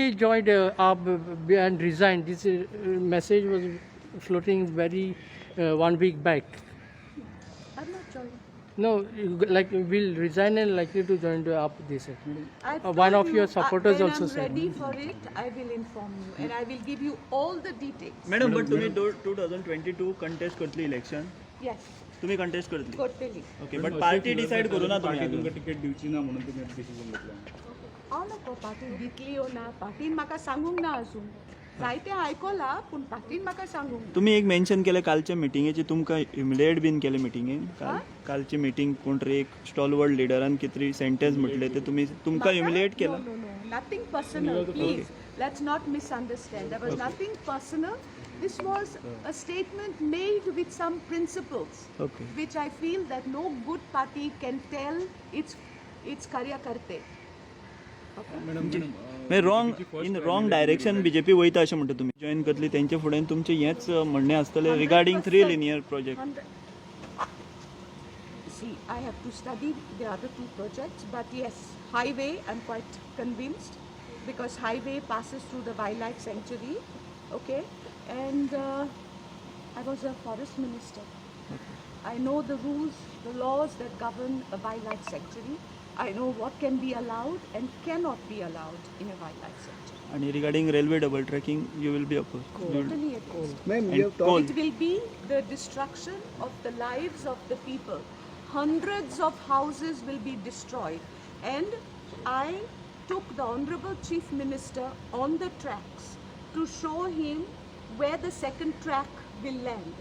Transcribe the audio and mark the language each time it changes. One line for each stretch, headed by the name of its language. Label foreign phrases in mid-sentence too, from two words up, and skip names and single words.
English: be joined up and resigned. This message was floating very 1 week back. I'm not joining. No, like will resign and likely to join the up this. I've One told of your you, supporters when also I'm said. ready for it, I will inform you, and I will give you all the details. madam but
Konkani: तुम्ही 2022 कंटेस्ट करतली इलेक्शन
English: Yes,
Konkani: तुम्ही कंटेस्ट करतली
English: totally. okay but party decide
Konkani: करू ना पार्टी तुम्ही तुमकां टिकेट दिवची ना म्हणून तुम्ही डिसिजन घेतला. हांव नको पार्टी दितली ओ ना, पार्टीन म्हाका सांगूंक ना अजून. जायते आयकलां, पूण पार्टीन म्हाका सांगूंक ना. तुम्ही एक मेन्शन केले कालच्या मिटिंगेची तुमकां
English: humiliate been
Konkani: केले मिटिंगेन कालची मिटिंग कोण तरी एक स्टॉलवर्ड लिडरान कितें सेंटेन्स म्हटले ते तुमकां ह्युमिलेट केला.
English: No, nothing personal, please. Let's not misunderstand. There was nothing personal. This was a statement made with some principles, Okay. which I feel that no good party can tell its karyakarte.
Konkani: म्हणजे
English: wrong direction
Konkani: बीजेपी वयता अशें म्हणटा तुमी जॉईन करतली तेंचे फुडें तुमचें हेंच म्हणणें आसतलें
English: regarding 3 linear project. See, I have to study the other 2 projects, but yes, highway, I'm quite convinced, because highway passes through the wildlife sanctuary, okay, and I was a forest minister. I know the rules, the laws that govern a wildlife sanctuary. I know what can be allowed and cannot be allowed in a wildlife sanctuary. आणि regarding railway double tracking you will be oppose. Totally opposed. Ma'am, And you have talked. It will be the destruction of the lives of the people. Hundreds of houses will be destroyed. And I took the Honorable Chief Minister on the tracks to show him where the second track will land.